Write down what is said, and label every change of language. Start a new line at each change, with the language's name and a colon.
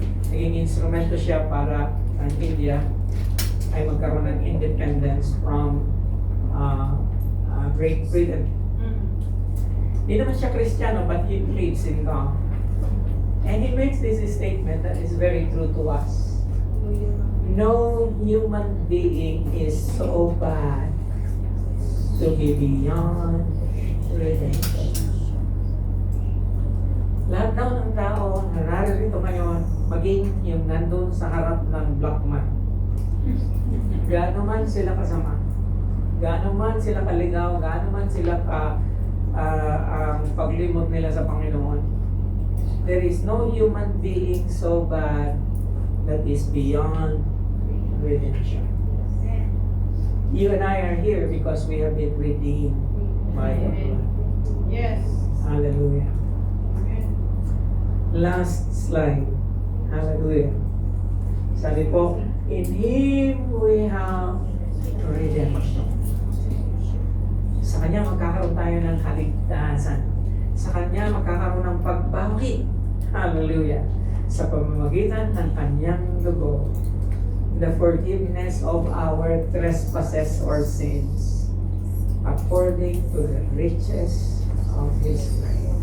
Filipino: Naging instrumento siya para ang India ay magkaroon ng
English: independence from Great Britain.
Filipino: Hindi naman siya Kristiyano,
English: but he believes in God. And he makes this statement that is very true to us. No human being is so bad to be beyond redemption.
Filipino: Lahat daw ng tao nararito narito ngayon, maging yung nandun sa harap ng black man. Gaano man sila kasama, gaano man sila kaligaw, gaano man sila ang paglimot nila sa Panginoon,
English: there is no human being so bad that is beyond redemption. You and I are here because we have been redeemed by the blood. Yes. Hallelujah. Last slide. Hallelujah.
Filipino: Sabi po,
English: in Him we have redemption.
Filipino: Sa Kanya magkakaroon tayo ng kaligtasan. Sa Kanya magkakaroon ng pagbawi.
English: Hallelujah.
Filipino: Sa pamamagitan ng Kanyang dugo,
English: the forgiveness of our trespasses or sins, according to the riches of His grace.